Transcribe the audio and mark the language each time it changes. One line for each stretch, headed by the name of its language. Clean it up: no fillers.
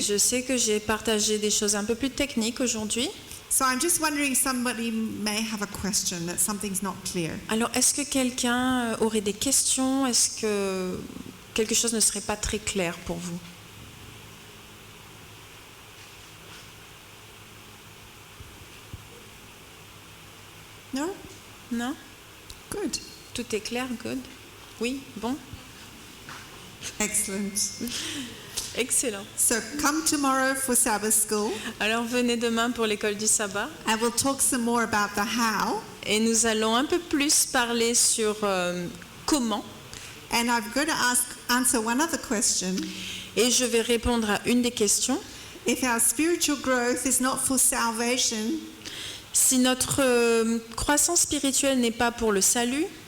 French: Je sais que j'ai partagé des choses un peu plus techniques aujourd'hui.
English: So I'm just wondering, somebody may have a question that something's not clear.
French: Alors, est-ce que quelqu'un aurait des questions? Est-ce que quelque chose ne serait pas très clair pour vous?
English: No?
French: Non?
English: Good.
French: Tout est clair? Good? Oui? Bon?
English: Excellent.
French: Excellent.
English: So come tomorrow for Sabbath school,
French: Alors, venez demain pour l'école du sabbat.
English: and we'll talk some more about the how.
French: Et nous allons un peu plus parler sur comment.
English: And I'm going to answer one other question.
French: Et je vais répondre à une des questions.
English: If our spiritual growth is not for salvation,
French: Si notre croissance spirituelle n'est pas pour le salut,